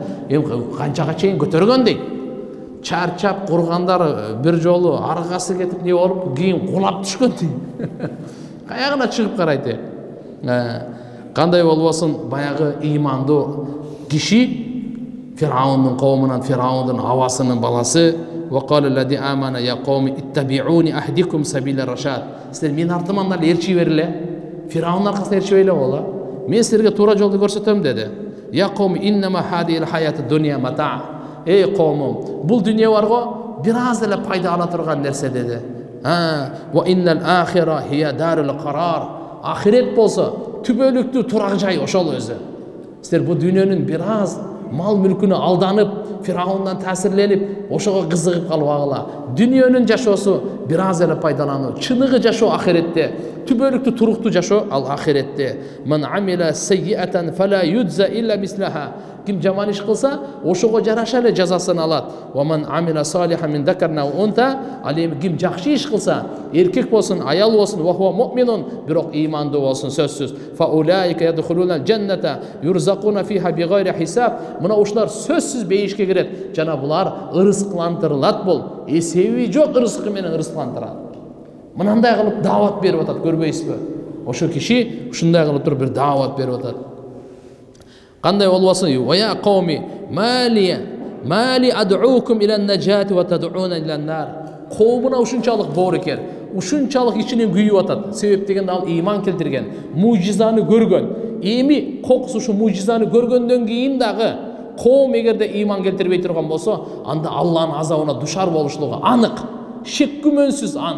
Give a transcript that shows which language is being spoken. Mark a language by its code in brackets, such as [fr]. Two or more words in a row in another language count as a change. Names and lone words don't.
[ky] Эми канчага чейин көтөргөн дейт. Чарчап кургандар бир жолу аргасы кетип не болуп, кийин кулап түшкөн дейт. Каягына чыгып карайт. Кандай болбосун, баягы ыймандуу киши Фир'аундун коомунан, Фир'аундун авасынын баласы, [ar] وقال الذي آمن يا قوم اتبعوني أهدكم سبيل الرشاد. [ky] Силер мен артыман эле эрчи бериле. Фир'аунун аркасына эрчи бериле боло. Мен силерге туура жолду көрсөтөм деди. [ar] Я قوم إنما هذه الحياة الدنيا متاع. [ky] Эй коомум, бул дүйнө бар го, бир аз эле пайда ала турган нерсе деди. [ar] وإن الآخرة هي دار القرار. [ky] Ахирет болсо түбөлүктүү турак жай ошол өзү. Силер бул дүйнөнүн бир аз мал мүлкүнө алданып, Фир'аундан таасирленип, ошого кызыгып калбагыла. Дүйнөнүн жашоосу бир аз эле пайдалануу, чыныгы жашоо ахиретте, түбөлүктүү туруктуу жашоо ал ахиретте. [ar] من عمل سيئة فلا يجزى إلا مثلها. [ky] Ким жаман иш кылса, ошого жараша эле жазасын алат. [ar] ومن عمل صالحا من ذكر وأنثى. [ky] Ал эми ким жакшы иш кылса, эркек болсун, аял болсун, [ar] وهو مؤمن, [ky] бирок ыймандуу болсун сөзсүз. [ar] فأولئك يدخلون الجنة يرزقون فيها بغير حساب. [ky] Мына ушулар сөзсүз бейишке кирет. Жана булар ырыскылантырылат бул. Эсеби жок ырыскы менен ырыскылантырат. Мынандай кылып даават берип атат, көрбөйсүзбү? Ошо киши ушундай кылып туруп бир даават берип атат. Кандай болбосун? [ar] ويا قوم ما لي أدعوكم إلى النجاة وتدعونني إلى النار. [ky] Коомуна ушунчалык боорукер, ушунчалык ичинен күйүп атат. Себеп дегенде ал ыйман келтирген, мужизаны көргөн. Эми кокус ушу мужизаны көргөндөн кийин дагы коом эгерде ыйман келтирбей турган болсо, анда Алланын азабына душар болушлугу анык, шек күмөнсүз анык.